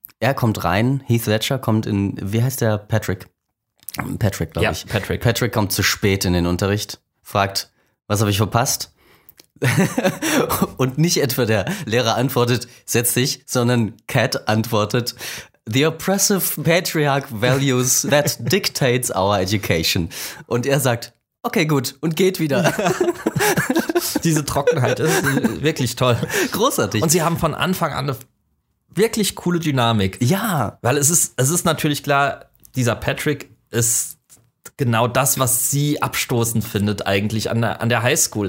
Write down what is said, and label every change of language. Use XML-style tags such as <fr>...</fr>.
<de>Er kommt rein, Heath Ledger kommt in, wie heißt der, Patrick? Patrick, glaube ich. Ja, Patrick. Patrick kommt zu spät in den Unterricht, fragt, was habe ich verpasst? Und nicht etwa der Lehrer antwortet, setz dich, sondern Cat antwortet,</de> <en>The oppressive patriarch values that dictates our education.</en> <de>Und er sagt, okay, gut, und geht wieder. Diese Trockenheit ist wirklich toll. Großartig. Und sie haben von Anfang an eine wirklich coole Dynamik. Ja. Weil es ist natürlich klar, dieser Patrick ist genau das, was sie abstoßend findet eigentlich an der Highschool.</de>